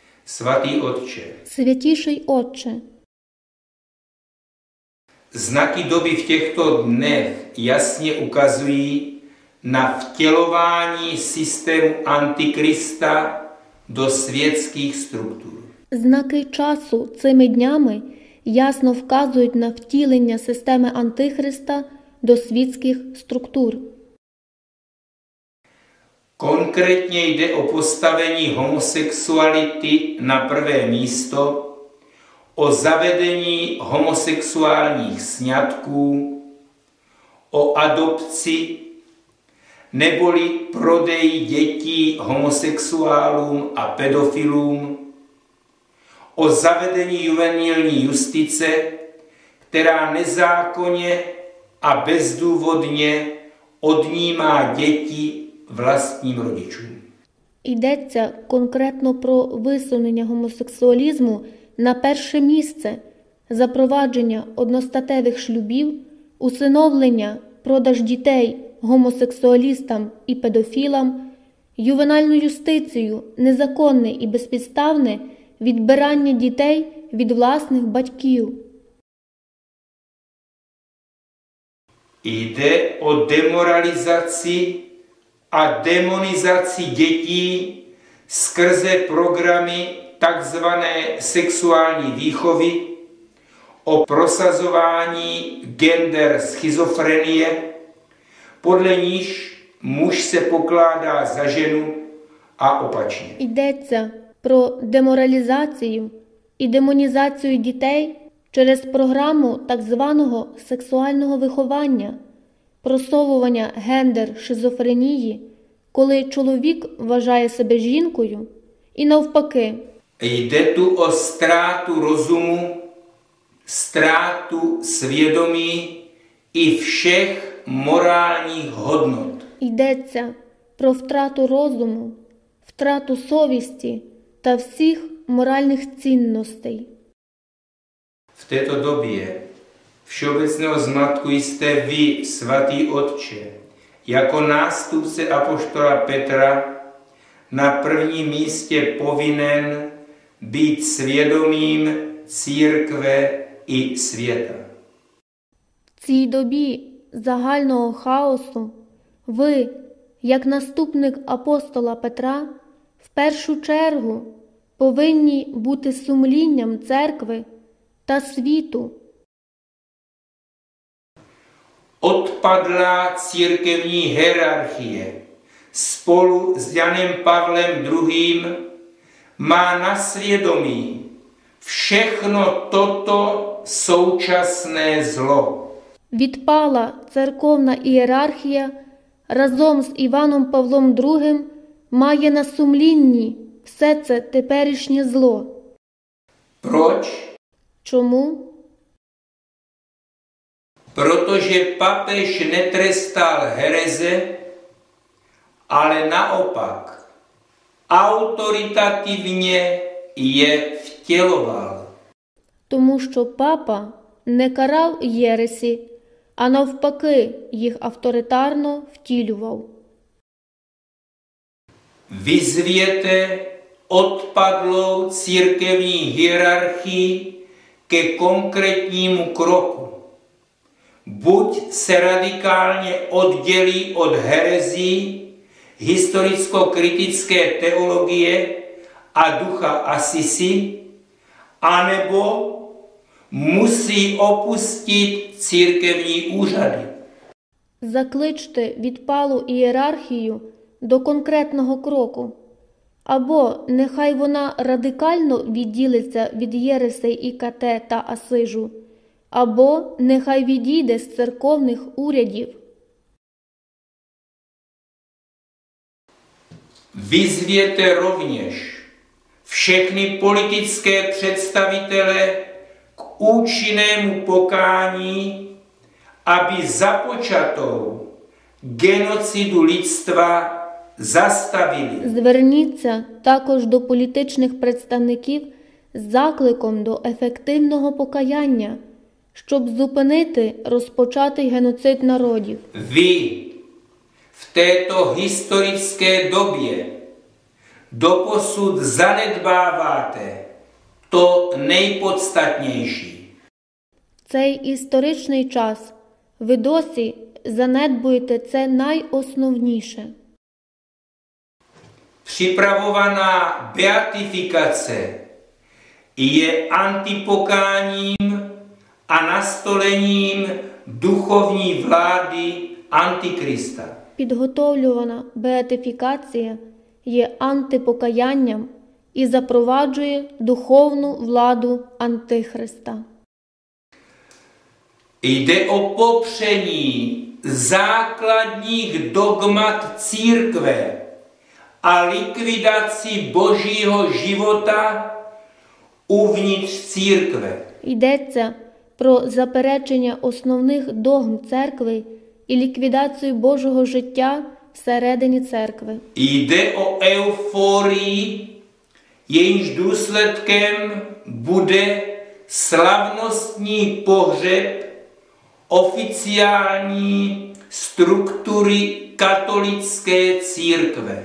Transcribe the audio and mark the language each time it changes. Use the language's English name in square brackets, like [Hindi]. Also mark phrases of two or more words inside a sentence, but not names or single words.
[Czech] Svatý Otče, [Ukrainian] Святіший Отче, [Czech] znaky doby v těchto dnech jasně ukazují na vtělování systému Antikrista do světských struktur. [Ukrainian] знаки часу цими днями ясно вказують на втілення системи Антихриста до світських структур. [Czech] Konkrétně jde o postavení homosexuality na prvé místo, o zavedení homosexuálních sňatků, o adopci neboli prodeji dětí homosexuálům a pedofilům, o zavedení juvenilní justice, která nezákonně a bezdůvodně odnímá děti vlastním rodičům. [Ukrainian] Йдеться конкретно про висунення гомосексуалізму на перше місце, запровадження одностатевих шлюбів, усиновлення, продаж дітей гомосексуалістам і педофілам, ювенальну юстицію, незаконне і безпідставне відбирання дітей від власних батьків. [Czech] Jde o demoralizaci a demonizaci dětí skrze programy takzvané sexuální výchovy, o prosazování gender schizofrenie, podle níž muž se pokládá za ženu a opačně. [Ukrainian] Йдеться про деморалізацію і демонізацію дітей через програму так званого сексуального виховання, просовування гендер-шизофренії, коли чоловік вважає себе жінкою, і навпаки. [Czech] Jde tu o ztrátu rozumu, ztrátu svědomí i všech morálních hodnot. [Ukrainian] Йдеться про втрату розуму, втрату совісті та всіх моральних цінностей. [Czech] V této době všeobecného zmatku jste vy, svatý Otče, jako nástupce apoštola Petra na prvním místě povinen být svědomím církve i světa. [Ukrainian] В цій добі загального хаосу ви, як наступник апостола Петра, в першу чергу повинні бути сумлінням церкви та світу. [Czech] Odpadlá církevní hierarchie spolu s Janem Pavlem II. Má na svědomí všechno toto současné zlo. [Ukrainian] Відпала церковна ієрархія разом з Іваном Павлом II має на сумлінні все це теперішнє зло. [Czech] Proč? [Ukrainian] Чому? [Czech] Protože papež netrestal hereze, ale naopak autoritativně je vtěloval. [Ukrainian] Тому що папа не карав єресі, а навпаки їх авторитарно втілював. [Czech] Vyzvěte odpadlou církevní hierarchii ke konkrétnímu kroku. Buď se radikálně oddělí od herezí, historicko-kritické teologie a ducha Asisi, anebo musí opustit církevní úřady. [Ukrainian] Закличте відпалу ієрархію до конкретного кроку. Або нехай вона радикально відділиться від єресей ІКТ та Асижу, або нехай відійде з церковних урядів. [Czech] Vyzvěte rovněž všechny politické představitele k účinnému pokání, aby započatou genocidu lidstva zastavili. [Ukrainian] Зверніться також до політичних представників з закликом до ефективного покаяння, щоб зупинити розпочатий геноцид народів. [Czech] Vy v této historické době doposud zanedbáváte to nejpodstatnější. [Ukrainian] Цей історичний час ви досі занедбуєте це найосновніше. [Czech] Připravovaná beatifikace je antipokáním a nastolením duchovní vlády Antikrista. [Ukrainian] Підготовлювана беатифікація є антипокаянням і запроваджує духовну владу Антихриста. [Czech] Jde o popření základních dogmat církve a likvidaci božího života uvnitř církve. [Ukrainian] Йдеться про заперечення основних догм церкви і ліквідацію Божого життя всередині церкви. [Czech] Jde o euforii, jejímž důsledkem bude slavnostní pohřeb oficiální struktury katolické církve.